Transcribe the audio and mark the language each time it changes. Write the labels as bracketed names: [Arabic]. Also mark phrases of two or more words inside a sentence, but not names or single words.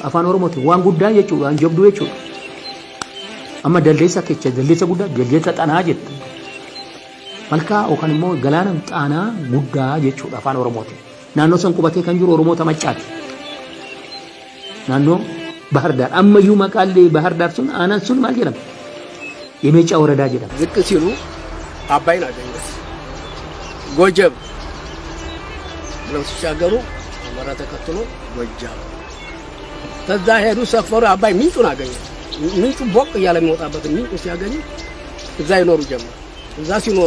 [Oromo] Afaan Oromooti waan guddaa jechuudha, waan jabduu jechuudha. Amma daldeessa kecha daldeessa guddaa daldeessa Xaanaa jettu. Malkaa yookaan immoo galaana Xaanaa guddaa jechuudha afaan Oromooti. Naannoo san qubatee kan jiru Oromoota Maccaati. Naannoo Bahar Dar ammayyuu maqaallee Bahar Dar sun aanaan sun maal jedhama? [Amharic] የሜጫ ወረዳ ጀዳ ዝቅ ሲሉ አባይን አገኙት። ጎጀብ ብለው ሲሻገሩ አማራ ተከትሎ ጎጃም ተዛ ሄዱ ሰፈሩ። አባይ ምንጩን አገኙ። ምንጩ ቦቅ እያለ የሚወጣበት ምንጩ ሲያገኙ እዛ ይኖሩ ጀመር። እዛ ሲኖሩ